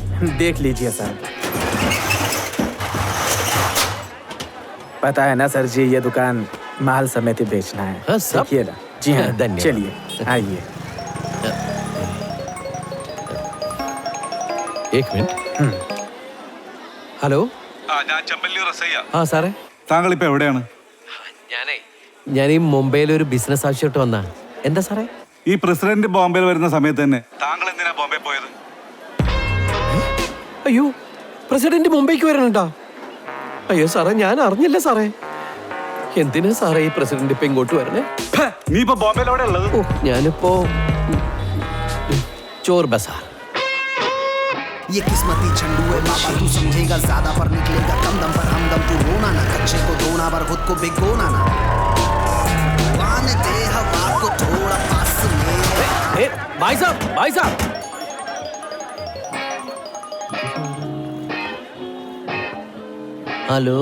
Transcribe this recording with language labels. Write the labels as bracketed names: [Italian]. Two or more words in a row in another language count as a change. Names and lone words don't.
[Hindi] देख लीजिए सर। पता है ना सर जी, ये दुकान माल समेत ही बेचना है। हाँ, सब? देखिए ना। जी हाँ, धन्यवाद। चलिए आइए। एक मिनट. [Malayalam] ഹലോ. ആ സാറേ, താങ്കൾ ഇപ്പൊ എവിടെയാണ്? ഞാൻ ഈ മുംബൈയിൽ ഒരു ബിസിനസ് ആവശ്യമായിട്ട് വന്നാ. എന്താ സാറേ? ഈ പ്രസിഡന്റ് ബോംബെയിൽ വരുന്ന സമയത്ത് തന്നെ താങ്കൾ എന്തിനാ ബോംബെ പോയത്? അയ്യോ, പ്രസിഡന്റ് മുംബൈക്ക് വരണുണ്ടോ? അയ്യോ സാറേ, ഞാൻ അറിഞ്ഞില്ല സാറേ. എന്തിനാ സാറേ ഈ പ്രസിഡന്റ് ഇപ്പൊ ഇങ്ങോട്ട് വരണേ? നീ ഇപ്പൊ ബോംബെയിൽ എവിടെ ഉള്ളത്? ഓ, ഞാനിപ്പോ ചോർ ബസാർ. [Hindi] ये किस्मती छंडू है बाबा, तू समझेगा ज्यादा पर निकलेगा कम दम पर हमदम। तू रोना ना, कच्चे को धोना पर खुद को भिगोना ना। आने दे हवा को थोड़ा पास में। भाई साहब, भाई साहब. हेलो